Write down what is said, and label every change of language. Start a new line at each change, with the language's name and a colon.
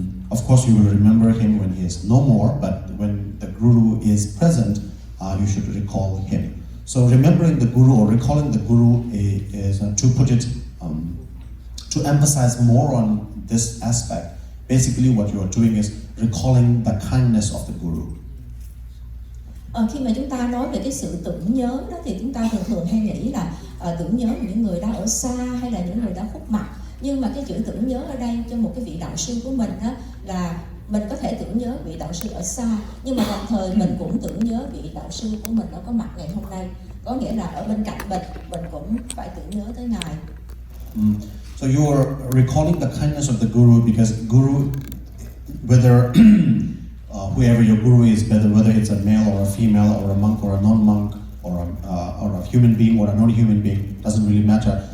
English: Of course, you will remember him when he is no more, but when the guru is present, you should recall him. So remembering the guru or recalling the guru is, to put it to emphasize more on this aspect, basically what you are doing is recalling the kindness of the Guru.
Vietnamese: Khi mà chúng ta nói về cái sự tưởng nhớ đó thì chúng ta thường hay nghĩ là tưởng nhớ những người đã ở xa hay là những người đã khuất mặt. Nhưng mà cái chữ tưởng nhớ ở đây cho một cái vị đạo sư của mình đó là mình có thể tưởng nhớ vị đạo sư ở xa, nhưng mà đồng thời mình cũng tưởng nhớ vị đạo sư của mình đã có mặt ngày hôm nay. Có nghĩa là ở bên cạnh mình cũng phải tưởng nhớ tới Ngài.
English: So you are recalling the kindness of the Guru because Guru, whether whoever your Guru is, whether it's a male or a female or a monk or a non-monk or a human being or a non-human being, doesn't really matter.